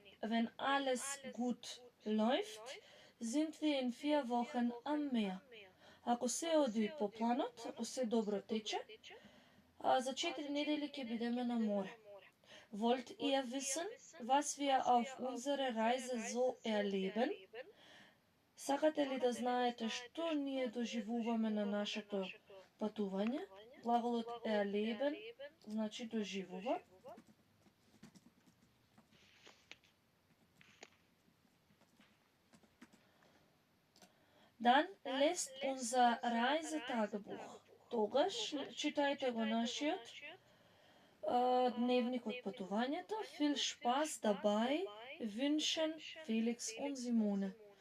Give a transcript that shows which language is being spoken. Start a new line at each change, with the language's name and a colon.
German: Wenn alles gut läuft, sind wir in 4 Wochen am Meer.
Macedonian: Ако се оди по планот, ако се добро тече, за 4 недели ќе бидеме на море.
German: Wollt ihr wissen, was wir auf unserer Reise so erleben?
Macedonian: Сакате ли да знаете што ние доживуваме на нашето патување? Глаголот erleben значи доживува.
German: Dann lässt unser Reisetagebuch.
Macedonian: Тогаш читајте го нашиот дневник од патувањето.
German: Viel Spaß dabei wünschen Felix und Simone.